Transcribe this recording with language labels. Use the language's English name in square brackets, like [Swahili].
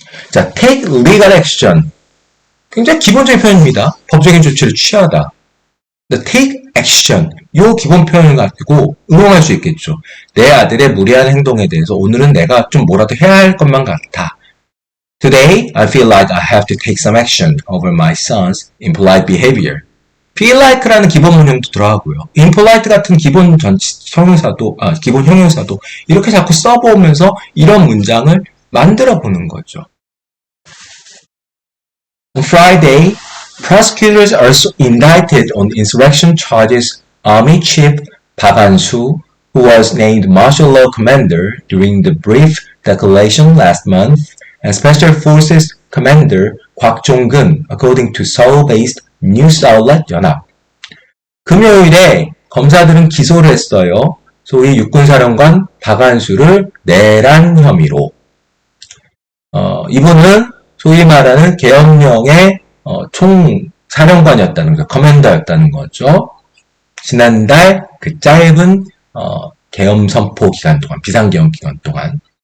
[English] 자, take legal action. [Korean] 굉장히 기본적인 표현입니다. 법적인 조치를 취하다. [English] take action. [Korean] 요 기본 표현을 가지고 응용할 수 있겠죠. 내 아들의 무리한 행동에 대해서 오늘은 내가 좀 뭐라도 해야 할 것만 같아. [English] Today, I feel like I have to take some action over my son's impolite behavior. [Korean] feel like라는 기본 문형도 들어가고요. impolite 같은 기본 형용사도 이렇게 자꾸 써보면서 이런 문장을 만들어 보는 거죠. [English] On Friday, prosecutors also indicted on insurrection charges Army Chief Park Han-soo, who was named martial law commander during the brief declaration last month, and Special Forces Commander Kwak Jong-geun, according to Seoul-based news outlet 연합. [Korean] 금요일에 검사들은 기소를 했어요. 소위 육군사령관 박한수를 내란 혐의로. 이분은 소위 말하는 계엄령의 총사령관이었다는 거죠. 커맨더였다는 거죠. 지난달 그 짧은 계엄 선포 기간 동안, 비상계엄 기간 동안.